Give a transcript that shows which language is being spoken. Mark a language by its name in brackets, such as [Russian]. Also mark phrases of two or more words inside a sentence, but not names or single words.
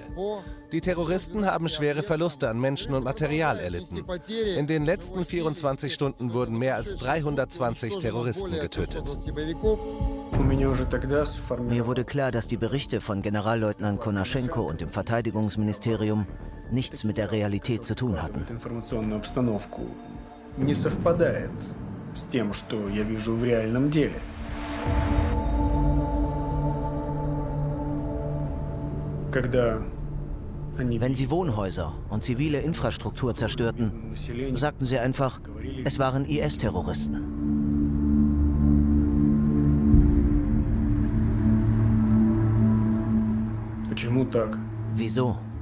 [German] Die Terroristen haben schwere Verluste an Menschen und Material erlitten. In den letzten 24 Stunden wurden mehr als 320 Terroristen getötet. Mir wurde klar, dass die Berichte von Generalleutnant Konaschenko und dem Verteidigungsministerium nichts mit der Realität zu tun hatten. [Russian] С тем, что я вижу в реальном деле. [German] Wenn sie Wohnhäuser und zivile Infrastruktur zerstörten, sagten sie einfach, es waren IS-Terroristen. Wieso?